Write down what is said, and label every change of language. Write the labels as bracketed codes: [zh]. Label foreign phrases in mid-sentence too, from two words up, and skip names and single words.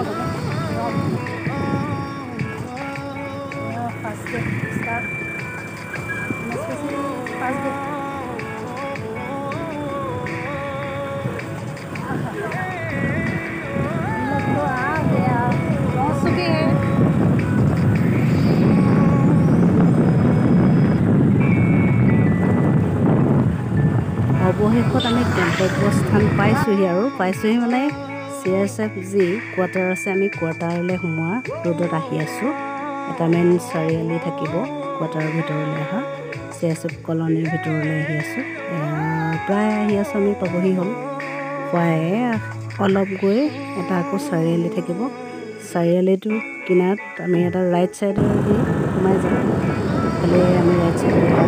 [en] first gate start first gate [hi] हम लोग तो आ गया पहुँच चुके हैं [as] অৱশেষত আমি গন্তব্যস্থান পাইছোঁহি মানে CSF যি কোৱাৰ্টাৰ আছে আমি কোৱাৰ্টাৰলৈ সোমোৱা ৰোডত আহি আছোঁ এটা মেইন চাৰিআলি থাকিব কোৱাৰ্টাৰৰ ভিতৰলৈ অহা CSF কলনীৰ ভিতৰলৈ আহি আছোঁ প্ৰায় আহি আছোঁ আমি পাবহি হ'ল প্ৰায় অলপ গৈ এটা আকৌ চাৰিআলি থাকিব চাৰিআলিটোৰ কিনাৰত আমি এটা [en] right sideদি [as] সোমাই যাম খালি আমি [en] right sideে